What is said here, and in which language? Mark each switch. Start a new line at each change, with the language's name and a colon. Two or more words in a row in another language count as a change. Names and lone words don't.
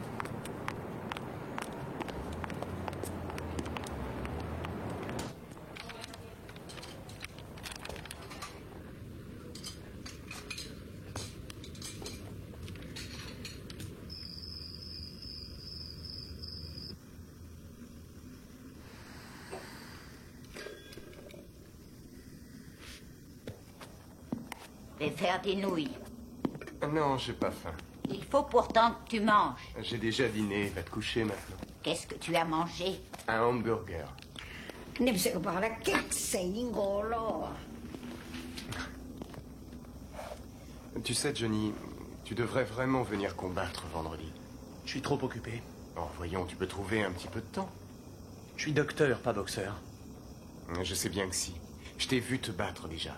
French: Je vais faire des nouilles. Non, j'ai pas faim. Il faut pourtant que tu manges. J'ai déjà dîné, va te coucher maintenant. Qu'est-ce que tu as mangé? Un hamburger.
Cantonese: 你唔食話咧，激死我咯！
French: Tu sais, Johnny, tu devrais vraiment venir combattre vendredi. Je suis trop occupé. Oh, voyons, tu peux trouver un petit peu de temps. Je suis docteur, pas boxeur. Je sais bien que si. Je t'ai vu te battre déjà.